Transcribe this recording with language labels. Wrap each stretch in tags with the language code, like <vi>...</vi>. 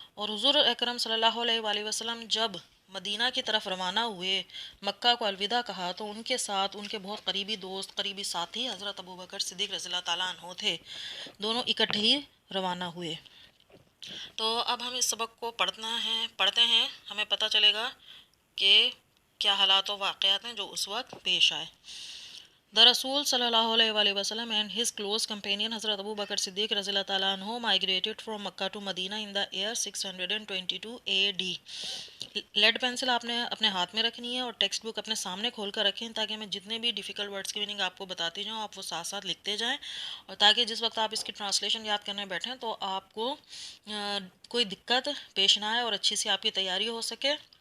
<hi>और हुज़ूर अकरम सल्लल्लाहु अलैहि वसल्लम जब मदीना की तरफ रवाना हुए, मक्का को अलविदा कहा, तो उनके साथ उनके बहुत करीबी दोस्त, करीबी साथी हज़रत अबू बकर सिद्दीक़ रज़ियल्लाहु ताला अन्हु थे। दोनों इकट्ठे ही रवाना हुए। तो अब हम इस सबक को पढ़ते हैं, हमें पता चलेगा कि क्या हालात व वाक़यात हैं जो उस वक्त पेश आए।</hi> <en>The Rasul sallallahu alaihi wasallam and his close companion Hazrat Abu Bakr Siddiq रज़ियल्लाहु ताला अन्हु migrated from Makkah to Medina in the year 622 AD।</en> <hi>Lead pencil आपने अपने हाथ में रखनी है और टेक्स्ट बुक अपने सामने खोल कर रखें, ताकि मैं जितने भी डिफ़िकल्ट वर्ड्स की मीनिंग आपको बताती जाऊँ आप वो साथ साथ लिखते जाएं, और ताकि जिस वक्त आप इसकी ट्रांसलेशन याद करने बैठें तो आपको कोई दिक्कत पेश ना आए और अच्छी सी आपकी तैयारी हो सके।</hi>